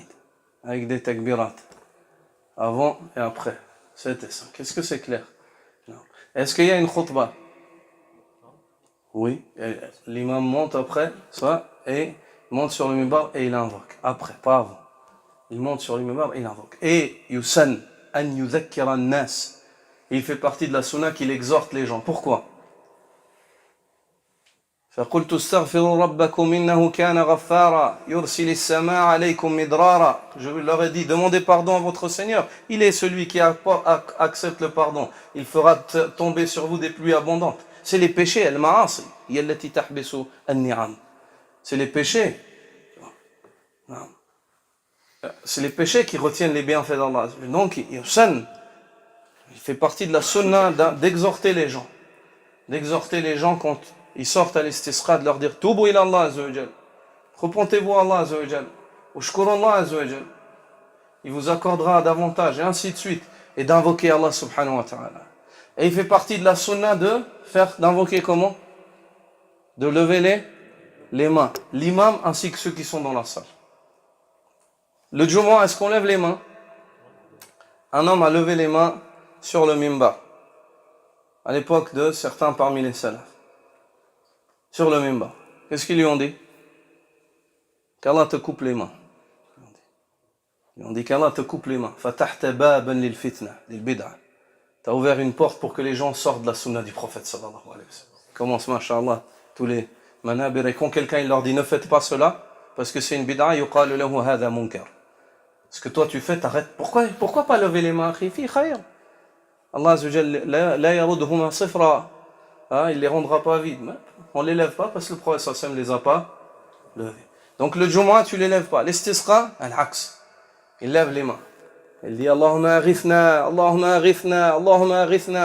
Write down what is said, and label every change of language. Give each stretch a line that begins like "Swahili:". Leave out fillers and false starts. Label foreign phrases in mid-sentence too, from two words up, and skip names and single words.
French: Avec des takbirat. Avant et après. 7 et 5. Est-ce que c'est clair? Non. Est-ce qu'il y a une khutbah? Oui. L'imam monte après, ça, et monte sur le mimbar et il invoque. Après, pas avant. Il monte sur le mimbar et il invoque.
Arabic: Et يسن أن يذكر الناس.
French: Il fait partie de la sunna qu'il exhorte les gens. Pourquoi?
Arabic: فقلت استغفروا ربكم إنه كان غفارا يرسل السماء عليكم مدرارا.
French: Je leur ai dit, demandez pardon à votre Seigneur. Il est celui qui accepte le pardon. Il fera tomber sur vous des pluies abondantes. C'est les péchés,
Arabic: al-ma'asi, هي التي تحبس النعم.
French: C'est les péchés. C'est les péchés qui retiennent les bienfaits d'Allah. Donc, il fait partie de la sunna d'exhorter les gens. D'exhorter les gens quand ils sortent à l'istisqa, de leur dire
Arabic: توبوا إلى الله عز وجل.
French: Repentez-vous à
Arabic: الله عز وجل. اشكر الله عز وجل.
French: Il vous accordera davantage, et ainsi de suite. Et d'invoquer
Arabic: الله سبحانه وتعالى.
French: Et il fait partie de la sunna d'invoquer comment? De lever les mains. L'imam ainsi que ceux qui sont dans la salle. Le Jumu'ah, est-ce qu'on lève les mains? Un homme a levé les mains sur le mimbar. À l'époque de certains parmi les salafs. Sur le mimbar. Qu'est-ce qu'ils lui ont dit? Qu'Allah te coupe les mains. Ils ont dit qu'Allah te coupe les mains.
Arabic: فتحت بابا للفتنة للبدعة.
French: T'as ouvert une porte pour que les gens sortent de la sunna du prophète
Arabic: صلى الله عليه وسلم.
French: Commence, masha'Allah, tous les manabir. Et quand quelqu'un il leur dit ne faites pas cela, parce que c'est une bid'a,
Arabic: يقال له هذا منكر.
French: Ce que toi tu fais, t'arrêtes. Pourquoi pas lever les mains?
Arabic: في خير. الله عز وجل لا يردهما صفرا.
French: Il les rendra pas vides. On les lève pas parce que le prophète
Arabic: صلى الله عليه وسلم
French: les a pas levés. Donc le Jumu'ah, tu les lèves pas. L'istisqa, al-aqs. Il lève les mains. Il dit
Arabic: اللهم أغثنا اللهم أغثنا اللهم أغثنا.